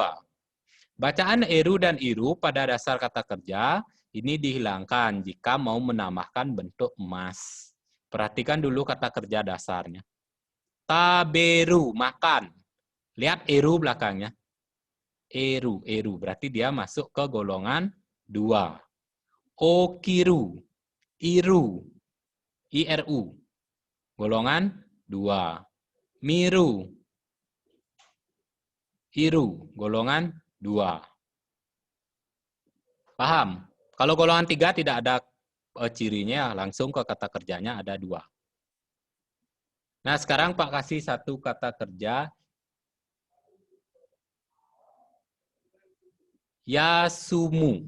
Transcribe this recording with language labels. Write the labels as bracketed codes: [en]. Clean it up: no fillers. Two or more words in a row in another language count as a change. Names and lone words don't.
[id] Bacaan eru dan iru pada dasar kata kerja, ini dihilangkan jika mau menambahkan bentuk mas. Perhatikan dulu kata kerja dasarnya. Taberu, makan. Lihat eru belakangnya. Eru, berarti dia masuk ke golongan 2. [ja] 起きる、いる、いる, [id] golongan 2. [ja] 見る、いる, [id] golongan 2. Paham? Kalau golongan 3 tidak ada cirinya, langsung ke kata kerjanya ada 2. Nah, sekarang Pak kasih satu kata kerja. Yasumu.